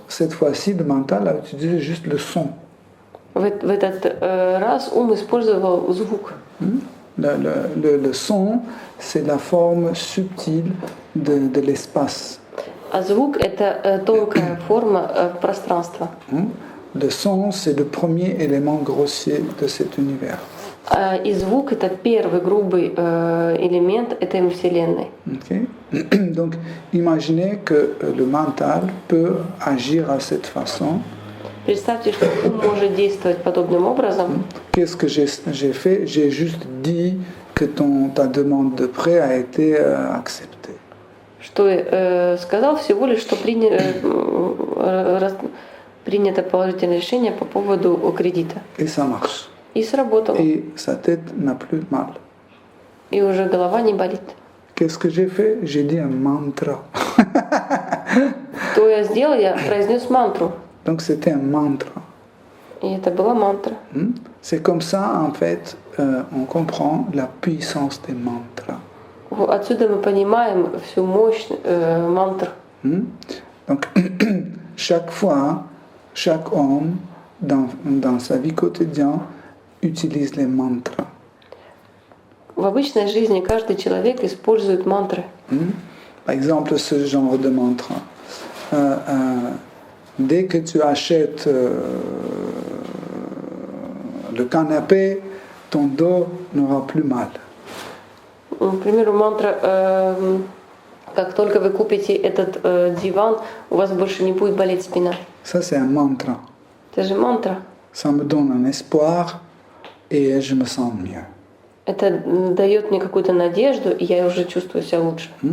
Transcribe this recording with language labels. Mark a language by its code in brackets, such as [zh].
[fr] Cette fois-ci, le mental a utilisé juste le son. [ru] В этот раз ум использовал звук. [fr] Le son, c'est la forme subtile de l'espace. [ru] А звук — это тонкая форма пространства. [fr] Le son, c'est le premier élément grossier de cet univers. [ru] И звук — это первый грубый элемент этой вселенной. Okay. [fr] Donc, imaginez que le mental peut agir à cette façon. [ru] Представьте, что ум может действовать подобным образом. [fr] Qu'est-ce que j'ai fait? J'ai juste dit que ta demande de prêt a été acceptée. [ru] то сказал всего лишь, что принято положительное решение по поводу кредита. [fr] Et ça marche. [ru] И сработало. [fr] Et sa tête n'a plus mal. [ru] И уже голова не болит. [fr] Qu'est-ce que j'ai fait? J'ai dit un mantra. [ru] Что я сделал? Я произнес мантру. [fr] Donc c'était un mantra. [ru] И это была мантра. [fr] C'est comme ça, en fait, on comprend la puissance des mantras. [ru] Отсюда мы понимаем всю мощь мантр. [fr] Donc, chaque fois, chaque homme, dans sa vie quotidienne, utilise les mantras. [ru] В обычной жизни каждый человек использует мантры. [fr] Par exemple, ce genre de mantra. Dès que tu achètes le canapé, ton dos n'aura plus mal. [ru] К примеру, мантра, как только вы купите этот диван, у вас больше не будет болеть спина. [fr] Ça, c'est un mantra. [ru] Это же мантра. [fr] Ça me donne un espoir et je me sens mieux. [ru] Это дает мне какую-то надежду, и я уже чувствую себя лучше.